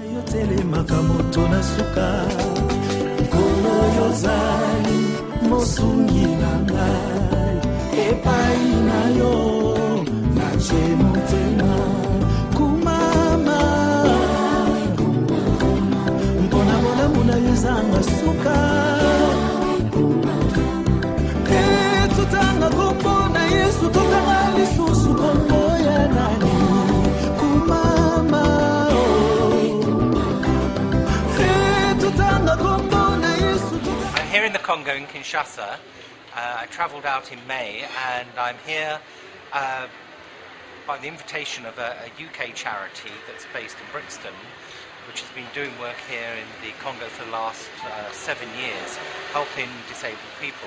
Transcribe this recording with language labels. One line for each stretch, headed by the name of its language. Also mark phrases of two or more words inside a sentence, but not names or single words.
Lingala: telemaka moto na suka nkolo yozali mosungi na ngai epai na yo nache motema kumama mpona bolamu na yo ezanga suka tutanga kombo na Yesu tokanga lisusu kombo ya nani kumama tutanga kombo na Yesu.
English: I'm here in the Congo in Kinshasa. I travelled out in May and I'm here by the invitation of a UK charity that's based in Brixton, which has been doing work here in the Congo for the last 7 years, helping disabled people.